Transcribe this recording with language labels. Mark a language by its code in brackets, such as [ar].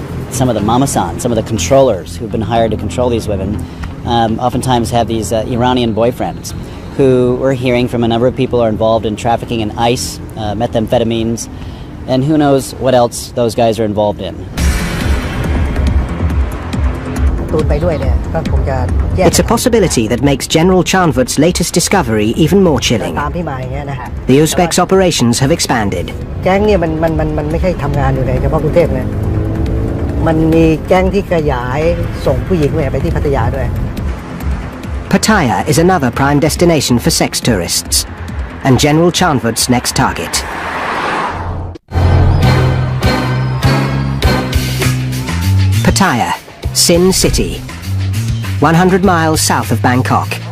[en] Some of the mamasan, some of the controllers who've been hired to control these women, oftentimes have these Iranian boyfriends who we're hearing from a number of people are involved in trafficking in ice, methamphetamines, and who knows what else those guys are involved in. It's a possibility that makes General Chanvut's latest discovery even more chilling. The Uzbeks' operations have expanded. [th] แก๊งเนี่ยมันไม่ใช่ทำงานอยู่ในเฉพาะกรุงเทพนะมันมีแก๊งที่ขยายส่งผู้หญิงไปที่พัทยาด้วย [en] Pattaya is another prime destination for sex tourists, and General Chanvut's next target. Pattaya, Sin City, 100 miles south of Bangkok.